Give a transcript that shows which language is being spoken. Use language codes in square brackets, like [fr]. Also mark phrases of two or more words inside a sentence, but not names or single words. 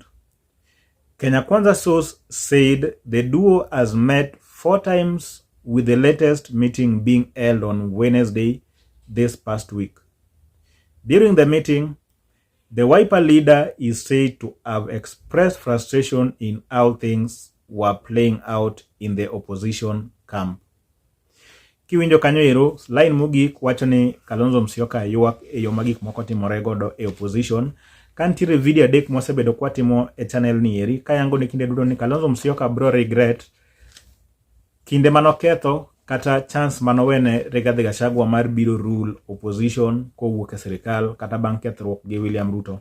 [en] Kenya Kwanza source said the duo has met 4 times, with the latest meeting being held on Wednesday this past week. During the meeting, the Wiper leader is said to have expressed frustration in how things were playing out in the opposition camp. [luo] Kiwinjo kanyo ero, line mogik wacho ni Kalonzo Musyoka ywak e yo magik moko timore godo e opposition. Kantiere video adek mosebedo kwa timo e channel ni eri, kayango ni kinde duto ni Kalonzo Musyoka bro regret kinde manoketho kata chance manowene Rigathi Gachagua mar biro [en] rule opposition [luo] kowuok e sirikal kata bang' kethruok gi William Ruto.